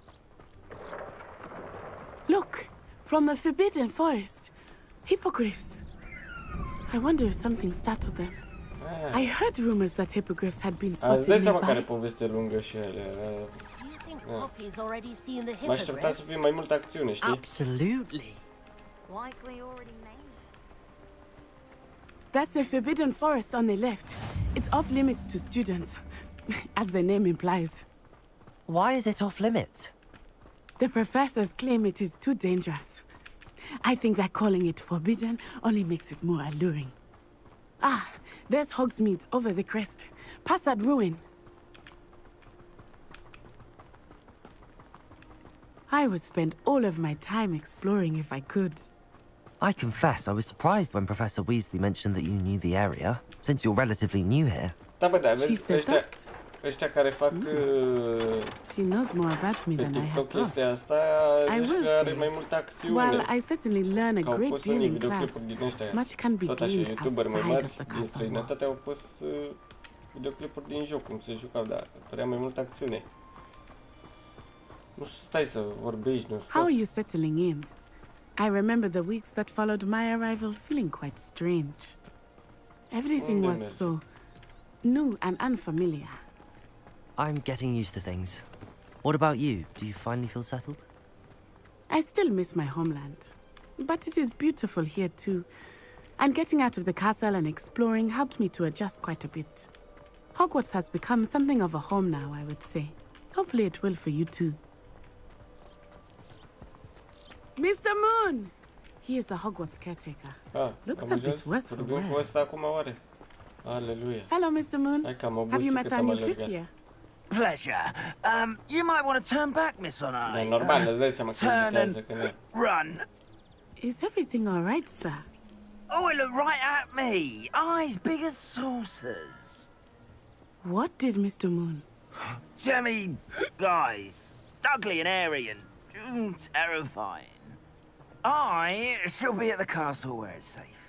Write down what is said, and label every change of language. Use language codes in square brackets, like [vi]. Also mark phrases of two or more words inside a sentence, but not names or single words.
[en] Look! From the Forbidden Forest. Hippogriffs. I wonder if something startled them. I heard rumors that hippogriffs had been spotted [ro] dai seama care [en] nearby. [ro] poveste lungă și ele. Mă așteptam să fie mai multă acțiune, știi? [en] Absolutely. That's the Forbidden Forest on the left. It's off limits to students, as the name implies. Why is it off limits? The professors claim it is too dangerous. I think that calling it forbidden only makes it more alluring. Ah, there's Hogsmeade over the crest. Past that ruin. I would spend all of my time exploring if I could. I confess I was surprised when Professor Weasley mentioned that you knew the area, since you're relatively new here. [ro] Da, bă, da, [en] She [ro] vezi că [en] said [ro] ăștia, [en] that? [ro] ăștia care fac [en] She knows more about me [ro] pe [en] than I had [ro] TikTok [en] thought. [ro] chestia asta, [en] I [ro] zici [en] will [ro] că are [en] say, [ro] mai multă acțiune. [en] while I certainly learn a [ro] Că au [en] great [ro] pus [en] deal [ro] unii [en] in class, [ro] videoclipuri din ăștia, [en] much can be [ro] tot așa, [en] gleaned [ro] youtuberi mai [en] outside [ro] mari [en] of the [ro] din [en] castle [ro] străinătate [en] walls. [ro] au pus videoclipuri din joc, cum se jucau, dar părea mai multă acțiune. Nu stai să vorbești, nu [en] How stop. are you settling in? I remember the weeks that followed my arrival feeling quite strange. Everything was so new and unfamiliar. I'm getting used to things. What about you? Do you finally feel settled? I still miss my homeland, but it is beautiful here too. And getting out of the castle and exploring helped me to adjust quite a bit. Hogwarts has become something of a home now, I would say. Hopefully it will for you too. Mr. Moon! He is the Hogwarts caretaker. Looks a bit worse for wear. [ro] Cu ăsta acum oare? Aleluia. [en] Hello, Mr. Moon. [ro] Hai că am [en] Have you [ro] obosit [en] met [ro] cât [en] our [ro] am [en] new [ro] alergat. [en] fifth year? Pleasure. You might want to turn back, Miss Onai. [ro] Da, normal, îți dai seama că [en] turn [ro] invitează, [en] and [ro] că ne... [en] run. Is everything all right, sir? Oh, it looked right at me. Eyes big as saucers. What did Mr. Moon? Jemmy guys. Ugly and airy and terrifying. I shall be at the castle where it's safe.